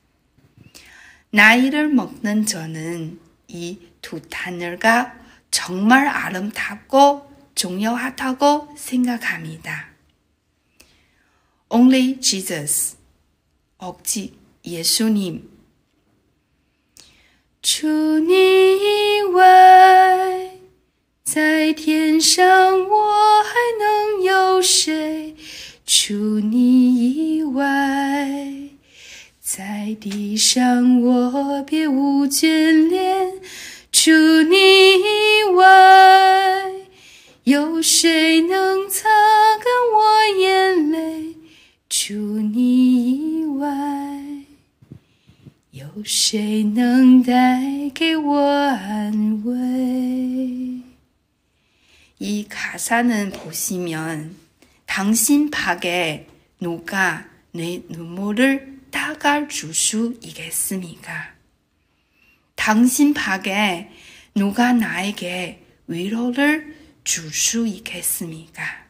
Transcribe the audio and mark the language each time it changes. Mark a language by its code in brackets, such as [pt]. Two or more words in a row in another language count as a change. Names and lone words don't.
[ko] 나이를 먹는 저는 이 두 단어가 정말 아름답고 중요하다고 생각합니다. [en] Only Jesus, [ko] 오직 예수님. [zh] 除你以外，在天上我还能有谁？除你以外，在地上我别无眷恋。除你以外，有谁能擦干我眼泪？除你以外，有谁能带给我安慰？ [ko] 이 가사는 보시면 당신 팍에 누가 내 눈물을 닦아줄 수 있겠습니까? 당신 팍에 누가 나에게 위로를 줄 수 있겠습니까?